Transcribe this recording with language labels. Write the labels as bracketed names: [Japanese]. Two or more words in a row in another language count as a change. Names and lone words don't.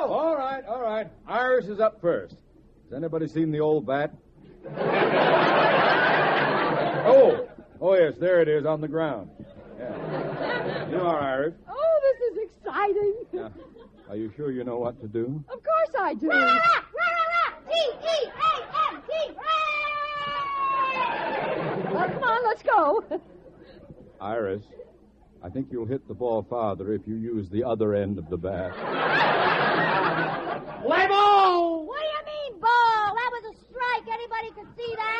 [English] All right. Iris is up first. Has anybody seen the old bat? Oh, yes, there it is on the ground. Yeah. You are, Iris. Oh, this is exciting. Yeah. Are you sure you know what to do? Of course I do. Rah, rah, rah, rah, rah, T-E-A-M-T. Well, come on, let's go. Iris, I think you'll hit the ball farther if you use the other end of the bat. Play ball! What do you mean, ball? That was a strike. Anybody could see that.